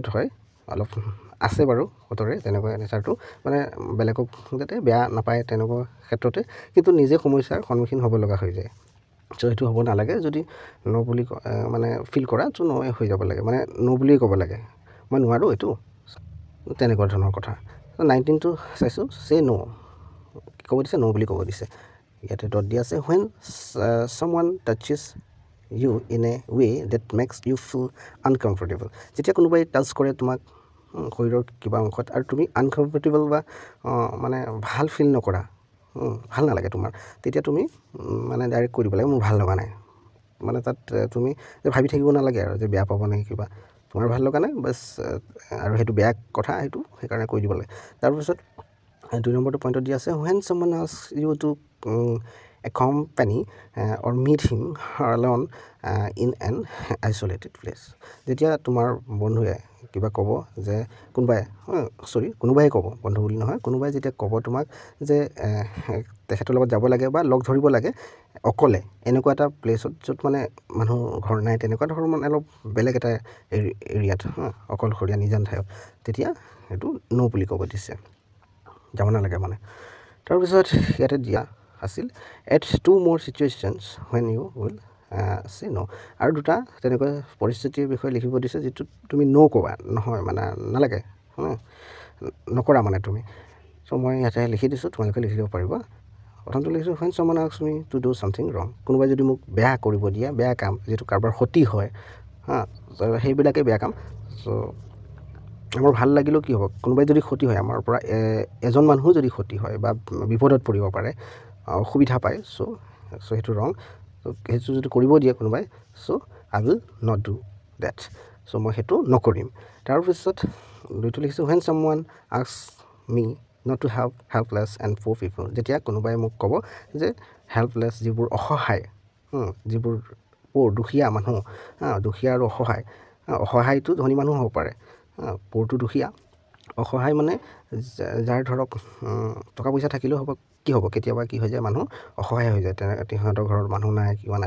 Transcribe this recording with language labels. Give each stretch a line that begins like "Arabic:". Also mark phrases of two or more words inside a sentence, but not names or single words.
Assamese: হয় অলপ আছে বাৰু সতৰে তেনেকুৱা নেচাৰটো মানে বেলেগক যাতে বেয়া নাপায় তেনেকুৱা ক্ষেত্ৰতে কিন্তু নিজে সমস্যাৰ সন্মুখীন হ'ব লগা হৈ যায় চ' সেইটো হ'ব নালাগে যদি ন' বুলি মানে ফিল কৰা চ' ন'য়ে হৈ যাব লাগে মানে ন' বুলিয়ে ক'ব লাগে মই নোৱাৰোঁ এইটো তেনেকুৱা ধৰণৰ কথা 19টো চাইছোঁ চে ন' ক'ব দিছে ন' বুলি ক'ব দিছে ইয়াতে ডট দিয়া আছে
English: when someone touches you in a way that makes you feel uncomfortable
Assamese: যেতিয়া কোনোবাই টাচ কৰে তোমাক শৰীৰৰ কিবা অংশত আৰু তুমি আনকমফৰ্টেবল বা মানে ভাল ফিল নকৰা ভাল নালাগে তোমাৰ তেতিয়া তুমি মানে ডাইৰেক্ট কৈ দিব লাগে মোৰ ভাল লগা নাই মানে তাত তুমি ভাবি থাকিব নালাগে আৰু যে বেয়া পাব নেকি কিবা তোমাৰ ভাল লগা নাই বাছ আৰু সেইটো বেয়া কথা সেইটো সেইকাৰণে কৈ দিব লাগে তাৰপিছত 2 নম্বৰটো পইণ্টত দিয়া আছে
English: when someone asks you to accompany or meet him alone in an isolated place
Assamese: যেতিয়া তোমাৰ বন্ধুৱে কিবা ক'ব যে কোনোবাই ক'ব বন্ধু বুলি নহয় কোনোবাই যেতিয়া ক'ব তোমাক যে তেখেতৰ লগত যাব লাগে বা লগ ধৰিব লাগে অকলে এনেকুৱা এটা প্লেচত য'ত মানে মানুহ ঘৰ নাই তেনেকুৱা ধৰণৰ মানে অলপ বেলেগ এটা এৰিয়াত অকলশৰীয়া নিজান ঠাইত তেতিয়া সেইটো ন' বুলি ক'ব দিছে যাব নালাগে মানে তাৰপিছত ইয়াতে দিয়া আছিল এট
English: 2 more situations when you will say no
Assamese: আৰু দুটা তেনেকুৱা পৰিস্থিতিৰ বিষয়ে লিখিব দিছে যিটো তুমি ন' ক'বা নহয় মানে নালাগে নকৰা মানে তুমি চ' মই ইয়াতে লিখি দিছোঁ তোমালোকে লিখি দিব পাৰিবা প্ৰথমটো লিখিছোঁ
English: when someone asks me to do something wrong
Assamese: কোনোবাই যদি মোক বেয়া কৰিব দিয়ে বেয়া কাম যিটো কাৰোবাৰ ক্ষতি হয় সেইবিলাকেই বেয়া কাম চ' আমাৰ ভাল লাগিলেও কি হ'ব কোনোবাই যদি ক্ষতি হয় আমাৰ পৰা এজন মানুহো যদি ক্ষতি হয় বা বিপদত পৰিব পাৰে অসুবিধা পায় চ' সেইটো ৰং চ' সেইটো যদি কৰিব দিয়ে কোনোবাই চ'
English: I will not do that
Assamese: চ' মই সেইটো নকৰিম তাৰপিছত দুইটো লিখিছোঁ
English: when someone asks me not to help helpless and poor people
Assamese: যেতিয়া কোনোবাই মোক ক'ব যে হেল্পলেছ যিবোৰ অসহায় যিবোৰ দুখীয়া মানুহ দুখীয়া আৰু অসহায়টো ধনী মানুহ হ'ব পাৰে পৰটো দুখীয়া অসহায় মানে যাৰ ধৰক টকা পইচা থাকিলেও হ'ব কি হ'ব কেতিয়াবা কি হৈ যায় মানুহ অসহায় হৈ যায় সিহঁতৰ ঘৰত মানুহ নাই কিবা নাই